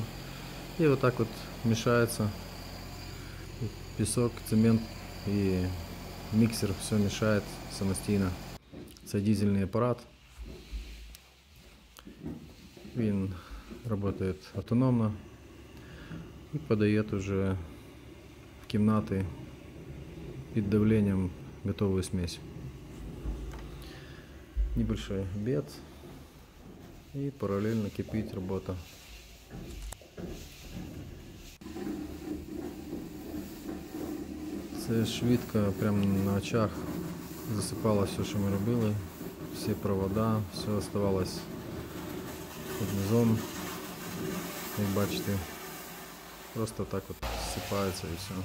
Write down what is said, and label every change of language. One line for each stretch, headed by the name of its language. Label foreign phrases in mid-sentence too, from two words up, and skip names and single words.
Ukrainian: І отак от мішається пісок, цемент і міксер все мішає самостійно. Це дизельний апарат. Він працює автономно і подає уже в кімнати під
Russian: давлением готовую смесь. Небольшой обед и параллельно кипит работа.
Ukrainian: Це швидко, прямо на очах засипало все, що ми робили, всі провода, все оставалось під низом, як бачите, просто так от зсипається і все.